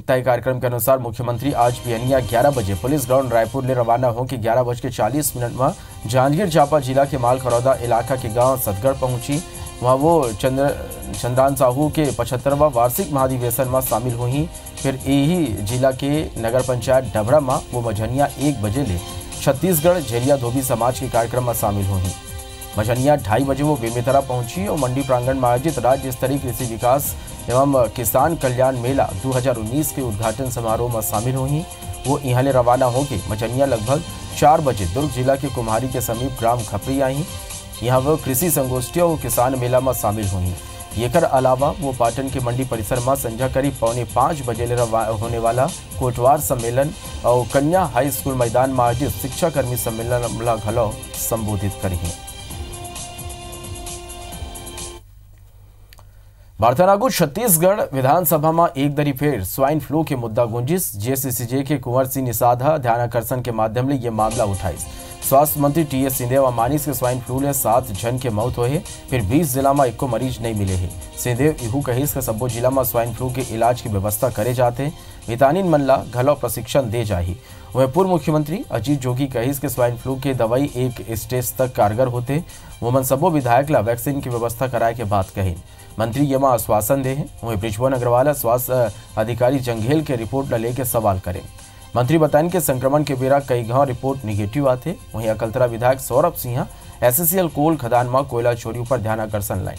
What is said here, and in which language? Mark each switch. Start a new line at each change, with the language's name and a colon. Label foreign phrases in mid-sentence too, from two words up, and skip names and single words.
Chhattisgarhi: तय कार्यक्रम के अनुसार मुख्यमंत्री आज बिहनिया 11 बजे पुलिस ग्राउंड रायपुर ले रवाना होकर 11:40 में जांजगीर चांपा जिला के मालखरौदा इलाका के गांव सतगढ़ पहुंची। वहां वो चंद्रान साहू के 75वां वार्षिक महाधिवेशन में शामिल हुई। फिर यही जिला के नगर पंचायत डबरा में वो मझनिया 1 बजे ले छत्तीसगढ़ झेलिया धोबी समाज के कार्यक्रम में शामिल हुई। मझनिया 2:30 बजे वो बेमेतरा पहुंची और मंडी प्रांगण में आयोजित राज्य स्तरीय कृषि विकास एवं किसान कल्याण मेला 2019 के उद्घाटन समारोह में शामिल हुई। वो यहाँ ले रवाना होकर मझनिया लगभग 4 बजे दुर्ग जिला के कुम्हारी के समीप ग्राम खपरी आई। यहाँ वो कृषि संगोष्ठी और किसान मेला में शामिल हुई। येकर अलावा वो पाटन के मंडी परिसर में संध्या करीब 4:45 बजे ले होने वाला कोटवार सम्मेलन और कन्या
English: high school
Chhattisgarhi: मैदान में आयोजित शिक्षा कर्मी सम्मेलन घलो संबोधित करी। बारतनागु छत्तीसगढ़ विधानसभा में एक दरी फिर स्वाइन फ्लू के मुद्दा गुंजिस। जेसीसीजे के कुंवर सिंह निषादा ध्यानाकर्षण के माध्यम से यह मामला उठाई। स्वास्थ्य मंत्री टीएस सिंहदेव मानिस के स्वाइन फ्लू ले 7 जन के मौत हुए। फिर 20 जिला में एको मरीज नहीं मिले हैं। सिंहदेव इहू कहिस के सब्बो जिला में स्वाइन फ्लू के इलाज की व्यवस्था करे जाते। विटामिन मन ला घलो प्रशिक्षण दे जाही। वह पूर्व मुख्यमंत्री अजीत जोगी कहिस के स्वाइन फ्लू के दवाई एक स्टेज तक कारगर होते। वो मन सबो विधायक ला वैक्सीन की व्यवस्था कराए के बात कही। मंत्री ये में आश्वासन दे हैं। वहीं बृजभवन अग्रवाल स्वास्थ्य अधिकारी जंघेल के रिपोर्ट ला लेके सवाल करें। मंत्री बताएं कि संक्रमण के बेरा कई गांव रिपोर्ट निगेटिव आते। वहीं अकलतरा विधायक सौरभ सिंह एसएससीएल कोल खदान में कोयला चोरी पर ध्यान आकर्षण लाए।